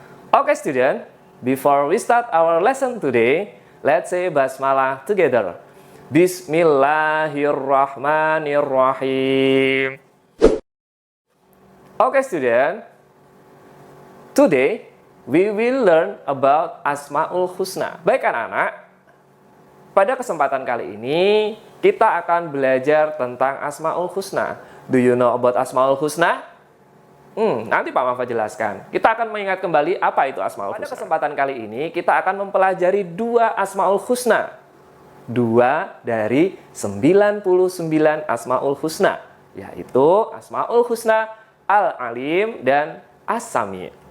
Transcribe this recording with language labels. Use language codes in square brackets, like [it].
[en] Okay student, before we start our lesson today, let's say basmalah together. [ar] Bismillahirrahmanirrahim. [en] Okay student, today we will learn about Asmaul Husna. [id] Baik anak-anak, pada kesempatan kali ini kita akan belajar tentang Asmaul Husna. [en] Do you know about Asmaul Husna? [id] Nanti Pak Mafa jelaskan. Kita akan mengingat kembali apa itu Asmaul Husna. Pada kesempatan kali ini kita akan mempelajari dua Asmaul Husna. Dua dari 99 Asmaul Husna, yaitu Asmaul Husna Al-Alim dan As-Sami.